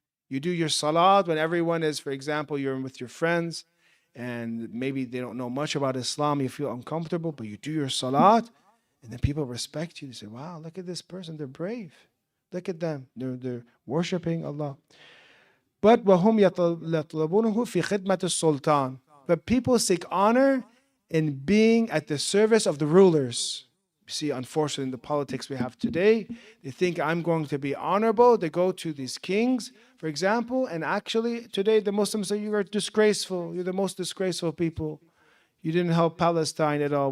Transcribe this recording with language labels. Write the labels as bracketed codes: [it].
[en] You do your salat when everyone is, for example, you're with your friends, and maybe they don't know much about Islam, you feel uncomfortable, but you do your salat, and then people respect you. They say, wow, look at this person, they're brave. Look at them, they're worshiping Allah. [ar] But وَهُمْ يَطْلَبُونَهُ فِي خِدْمَةِ السُّلْطَانِ. [en] But people seek honor in being at the service of the rulers. You see, unfortunately, in the politics we have today, they think I'm going to be honorable. They go to these kings, for example, and actually today the Muslims say you are disgraceful. You're the most disgraceful people. You didn't help Palestine at all.